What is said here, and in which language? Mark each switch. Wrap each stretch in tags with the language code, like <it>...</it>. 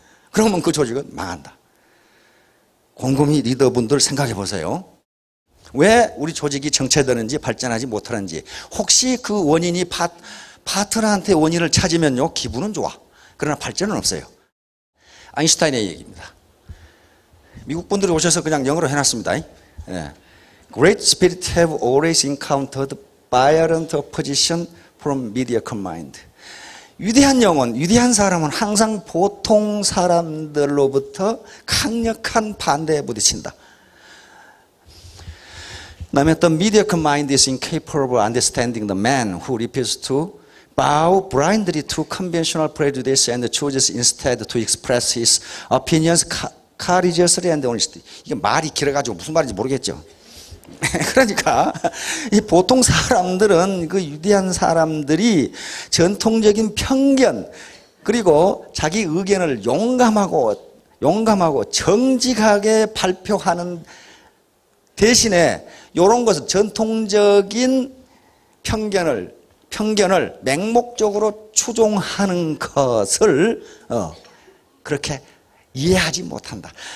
<ko>그러면 그 조직은 망한다. 곰곰이 리더분들 생각해 보세요. 왜 우리 조직이 정체되는지 발전하지 못하는지. 혹시 그 원인이 파트너한테 원인을 찾으면요 기분은 좋아. 그러나 발전은 없어요. 아인슈타인의 얘기입니다. 미국 분들이 오셔서 그냥 영어로 해놨습니다.</ko> <en>Great spirits have always encountered violent opposition from mediocre mind.</en> <ko>위대한 영혼, 위대한 사람은 항상 보통 사람들로부터 강력한 반대에 부딪힌다. 그다음에</ko> <en>the mediocre mind is incapable of understanding the man who refuses to bow blindly to conventional prejudice and chooses instead to express his opinions courageously and honestly.</en> <ko>이게 말이 길어가지고 무슨 말인지 모르겠죠. 그러니까 이 보통 사람들은, 그 위대한 사람들이 전통적인 편견, 그리고 자기 의견을 용감하고 정직하게 발표하는 대신에 이런 것은 전통적인 편견을 맹목적으로 추종하는 것을 그렇게 이해하지 못한다.</ko>